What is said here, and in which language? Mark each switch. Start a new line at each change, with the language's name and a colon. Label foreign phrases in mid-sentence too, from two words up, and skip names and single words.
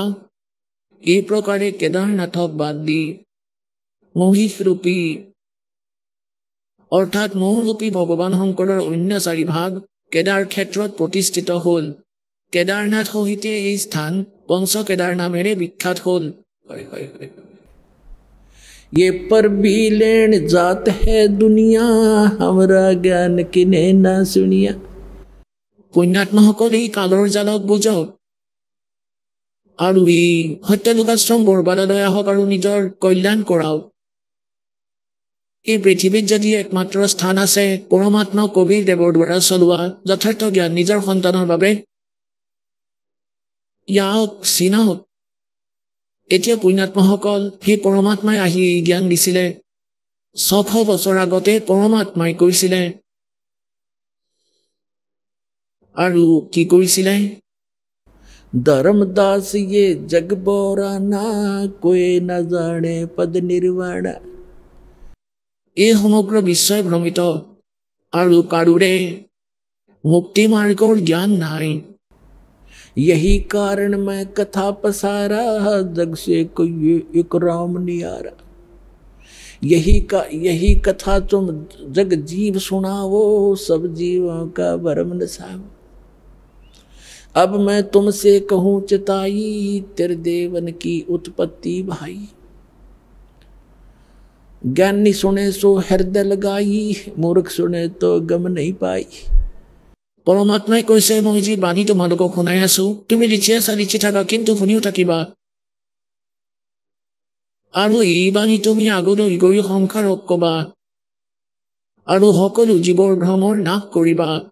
Assamese: এই প্ৰকাৰে কেদাৰনাথক বাদ দি মহিষৰূপী অৰ্থাৎ মহৰূপী ভগৱান শংকৰৰ অন্য 4 ভাগ কেদাৰ ক্ষেত্ৰত প্ৰতিষ্ঠিত হ'ল। কেদাৰনাথ সহিতে এই স্থান পঞ্চকেদাৰ নামেৰে বিখ্যাত হ'ল।
Hindi: ये पर भी लेन जात है दुनिया, हमरा ज्ञान किने ना सुनिया।
Assamese: পুণ্যাত্মাসকল এই কালৰ জালক বুজক আৰু এই সত্যলোকাশ্ৰম বৰবাদলৈ আহক আৰু নিজৰ কল্যাণ কৰাওক। এই পৃথিৱীত যদি একমাত্ৰ স্থান আছে পৰমাত্মা কবিৰ দেৱৰ দ্বাৰা চলোৱা যথাৰ্থ জ্ঞান নিজৰ সন্তানৰ বাবে, ইয়াক চিনাওক। এতিয়া পুণ্যাত্মাসকল সেই পৰমাত্মাই আহি জ্ঞান দিছিলে। 600 বছৰ আগতে পৰমাত্মাই কৈছিলে আৰু কি কৰিছিলে?
Hindi: धर्मदास ये जग बोराना, कोई न जाने पद निर्वाणा।
Assamese: এই সমগ্ৰ বিশ্বই ভ্ৰমিত আৰু কাৰোৰে মুক্তি মাৰ্গৰ জ্ঞান নাই।
Hindi: यही कारण मैं कथा पसारा, जग से कोई एक राम नियारा। यही कथा तुम जग जीव सुनावो, सब जीवों का भरम नसावो। अब मैं तुमसे कहूँ चिताई, तेरे देवन की उत्पत्ति भाई। ज्ञानी सुने सो हृदय लगाई, मूर्ख सुने तो गम नहीं पाई।
Assamese: পৰমাত্মাই কৈছে, মই যি বাণী তোমালোকক শুনাই আছো, তুমি লিখি আছা, লিখি থাকা, কিন্তু শুনিও থাকিবা। আৰু এই বাণী তুমি আগলৈ গৈ সংসাৰক কবা আৰু সকলো জীৱৰ ভ্ৰমৰ নাশ কৰিবা।